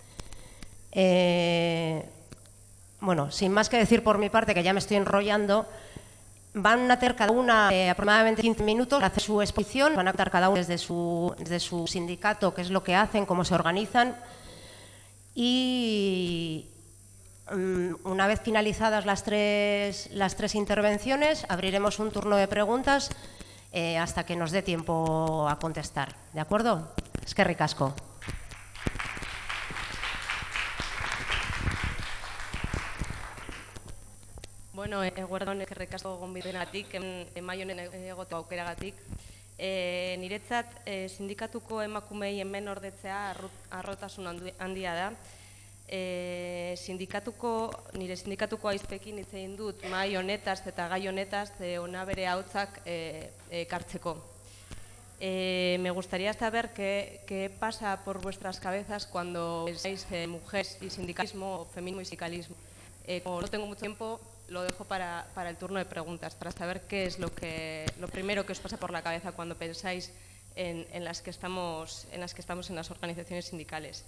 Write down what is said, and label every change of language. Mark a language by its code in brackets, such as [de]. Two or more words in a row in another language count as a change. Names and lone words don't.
[es] Bueno, sin más que decir por mi parte, que ya me estoy enrollando, van a tener cada una aproximadamente 15 minutos para hacer su exposición, van a contar cada uno desde su sindicato, qué es lo que hacen, cómo se organizan, y una vez finalizadas las tres intervenciones, abriremos un turno de preguntas hasta que nos dé tiempo a contestar. ¿De acuerdo? [eu] Eskerrik asko. Bueno, eguerdi on, eskerrik asko gonbidapenatik, emai honen egoteko aukeragatik. Niretzat sindikatuko emakumei hemen ordetzea harrotasun handia da. Nire sindikatuko aizpekin hitz egin dut mahai honetaz eta gai honetaz ona bere ahotsak ekartzeko. [es] Me gustaría saber qué pasa por vuestras cabezas cuando pensáis en mujeres y sindicalismo, feminismo y sindicalismo. Como no tengo mucho tiempo, lo dejo para el turno de preguntas, para saber qué es lo primero que os pasa por la cabeza cuando pensáis en las que estamos en las organizaciones sindicales.